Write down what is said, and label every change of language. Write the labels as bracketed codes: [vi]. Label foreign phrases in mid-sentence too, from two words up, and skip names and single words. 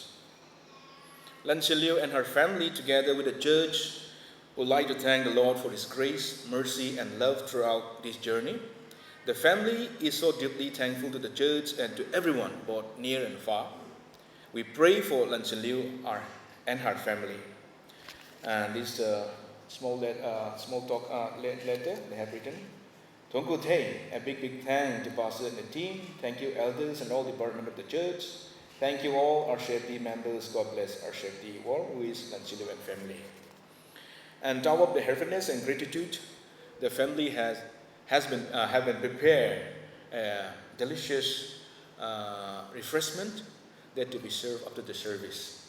[en] Lan Chin Liu and her family, together with the church, would like to thank the Lord for His grace, mercy, and love throughout this journey. The family is so deeply thankful to the church and to everyone, both near and far. We pray for Lan Chin Liu and her family. And this small talk letter they have written. Thongku Thei, a big thank to Pastor and the team. Thank you, elders and all department of the church. Thank you all, RCF members. God bless RCF all, who is Lan Chin Liu and family. And out of the heaviness and gratitude, the family have been prepared a delicious refreshment that to be served after the service.